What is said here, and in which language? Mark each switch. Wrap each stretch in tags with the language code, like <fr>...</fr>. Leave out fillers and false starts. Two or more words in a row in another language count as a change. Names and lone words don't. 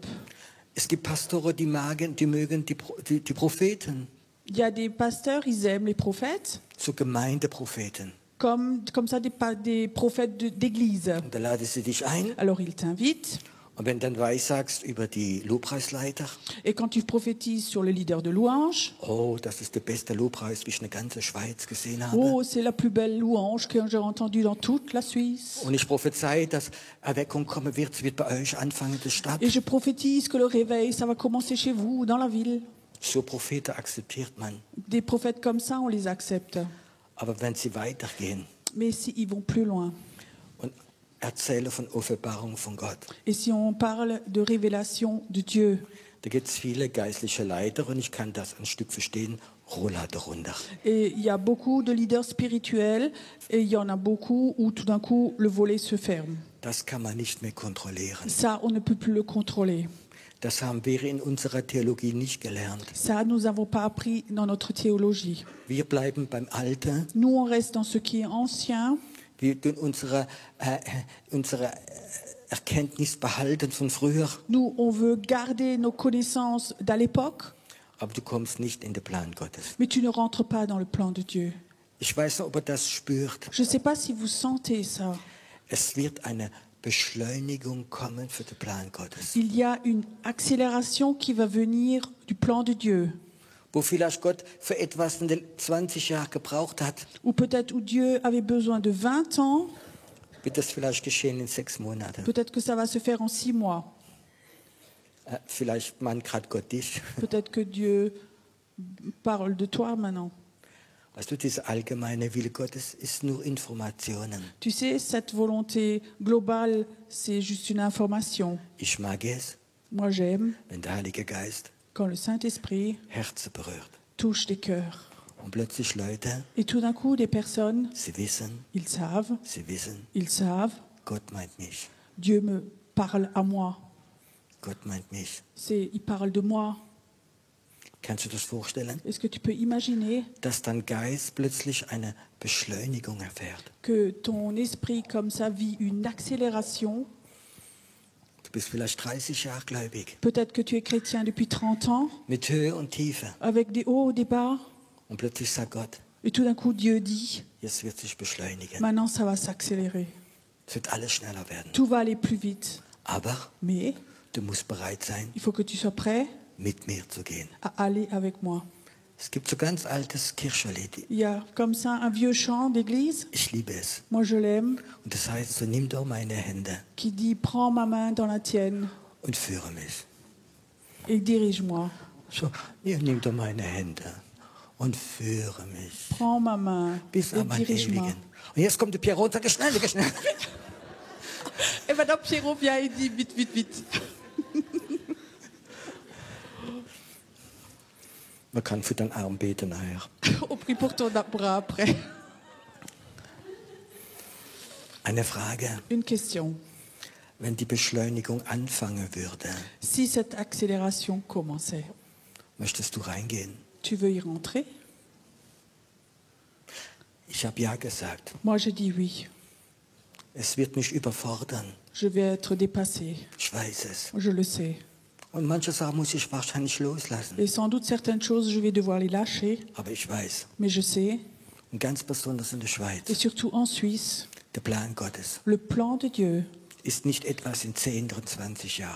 <de>Es gibt Pastoren, die mögen die Propheten,</de> <fr>Il y a des pasteurs, ils aiment les prophètes,</fr> <de>so Gemeindepropheten.</de> <fr>comme ça des prophètes d'église.</fr> <de>Und da laden sie dich ein.</de> <fr>Alors ils t'invitent,</fr> <de>Und wenn du dann weissagst über die Lobpreisleiter,</de> <fr>et quand tu prophétises sur le leader de louange,</fr> <de>oh, das ist der beste Lobpreis, wie ich in der ganzen Schweiz gesehen habe.</de> <fr>oh, c'est la plus belle louange que j'ai entendue dans toute la Suisse.</fr> <de>Und ich prophezei, dass Erweckung kommen wird, es wird bei euch anfangen in der Stadt.</de> <fr>Et je prophétise que le réveil, ça va commencer chez vous, dans la ville.</fr> <de>So Propheten akzeptiert man.</de> <fr>Des prophètes comme ça, on les accepte.</fr> <de>Aber wenn sie weitergehen</de> <fr>Mais s'ils vont plus loin,</fr> <de>und erzählen von Offenbarung von Gott,</de> <fr>et si on parle de révélation de Dieu,</fr> <de>da gibt es viele geistliche Leiter und ich kann das ein Stück verstehen, Roller darunter.</de> <fr>et il y a beaucoup de leaders spirituels, et il y en a beaucoup où tout d'un coup le volet se ferme.</fr> <de>Das kann man nicht mehr kontrollieren.</de> <fr>Ça, on ne peut plus le contrôler.</fr> <de>Das haben wir in unserer Theologie nicht gelernt.</de> <fr>Ça, nous n'avons pas appris dans notre théologie.</fr> <de>Wir bleiben beim Alten.</de> <fr>Nous, on reste dans ce qui est ancien.</fr> <de>Wir tun unsere Erkenntnis behalten von früher.</de> <fr>Nous, on veut garder nos connaissances d'à l'époque,</fr> <de>Aber du kommst nicht in den Plan Gottes.</de> <fr>mais tu ne rentres pas dans le plan de Dieu.</fr> <de>Ich weiß nicht, ob er das spürt.</de> <fr>Je ne sais pas si vous sentez ça.</fr> <de>Es wird eine Beschleunigung kommen für den Plan Gottes.</de> <fr>Il y a une accélération qui va venir du plan de Dieu.</fr> <de>Wo vielleicht Gott für etwas in den 20 Jahren gebraucht hat,</de> <fr>Ou peut-être où Dieu avait besoin de 20 ans,</fr> <de>wird das vielleicht geschehen in 6 Monaten.</de> <fr>peut-être que ça va se faire en 6 mois.</fr> <de>Vielleicht meint gerade Gott dich.</de> <fr>Peut-être que Dieu parle de toi maintenant.</fr> <de>Weißt du, dieser allgemeine Wille Gottes ist nur Informationen.</de> <fr>Tu sais, cette volonté globale, c'est juste une information.</fr> <de>Ich mag es,</de> <fr>Moi, j'aime</fr> <de>wenn der Heilige Geist</de> <fr>quand le Saint-Esprit</fr> <de>Herzen berührt.</de> <fr>touche des cœurs.</fr> <de>Und plötzlich Leute,</de> <fr>Et tout d'un coup, des personnes,</fr> <de>sie wissen,</de> <fr>ils savent,</fr> <de>Gott meint mich.</de> <fr>Dieu me parle à moi.</fr> <de>Gott meint mich.</de> <fr>Il parle de moi.</fr> <de>Kannst du das vorstellen?</de> <fr>Est-ce que tu peux imaginer</fr> <de>Dass dein Geist plötzlich eine Beschleunigung erfährt.</de> <fr>que ton esprit, comme ça, vit une accélération?</fr> <de>Du bist vielleicht 30 Jahre gläubig.</de> <fr>Peut-être que tu es chrétien depuis 30 ans,</fr> <de>Mit Höhe und Tiefe.</de> <fr>avec des hauts, des bas,</fr> <de>Und plötzlich sagt Gott,</de> <fr>et tout d'un coup, Dieu dit,</fr> <de>jetzt wird sich beschleunigen.</de> <fr>maintenant, ça va s'accélérer.</fr> <de>Es wird alles schneller werden.</de> <fr>Tout va aller plus vite.</fr> <de>Aber</de> <fr>Mais</fr> <de>du musst bereit sein,</de> <fr>il faut que tu sois prêt</fr> <de>mit mir zu gehen.</de> <fr>à aller avec moi.</fr> <de>Es gibt so ganz altes Kirchenlied.</de> <fr>Il y a comme ça un vieux chant d'église,</fr> <de>Ich liebe es.</de> <fr>moi je l'aime,</fr> <de>Und das heißt so, nimm doch meine Hände</de> <fr>qui dit « Prends ma main dans la tienne</fr> <de>und führe mich.</de> <fr>et dirige-moi.</fr> <de>So, ja, nimm doch meine Hände und führe mich.</de> <fr>Prends ma main</fr> <de>Bis</de> <fr>et</fr> <de>an meinen</de> <fr>dirige-moi.</fr> <de>Ewigen. Und jetzt kommt der Pierre runter, geh schnell, geh schnell. »</de> <fr>Et maintenant Pierrot vient et dit « Vite, vite, vite.</fr> <de>Man kann für deinen Arm beten nachher. »</de> <fr>On prie pour ton bras après.</fr> <de>Eine Frage,</de> <fr>Une question.</fr> <de>wenn die Beschleunigung anfangen würde,</de> <fr>Si cette accélération commençait,</fr> <de>möchtest du reingehen?</de> <fr>tu veux y rentrer?</fr> <de>Ich habe ja gesagt.</de> <fr>Moi, j'ai dit oui.</fr> <de>Es wird mich überfordern.</de> <fr>Je vais être dépassée.</fr> <de>Ich weiß es.</de> <fr>Je le sais.</fr> <de>Und manche Sachen muss ich wahrscheinlich loslassen.</de> <fr>Et sans doute certaines choses, je vais devoir les lâcher.</fr> <de>Aber ich weiß,</de> <fr>Mais je sais,</fr> <de>und ganz besonders in der</de> <fr>et</fr> <de>Schweiz,</de> <fr>surtout en Suisse,</fr> <de>der Plan Gottes</de> <fr>le plan de Dieu,</fr> <de>ist nicht etwas in 10 oder 20 Jahren.</de>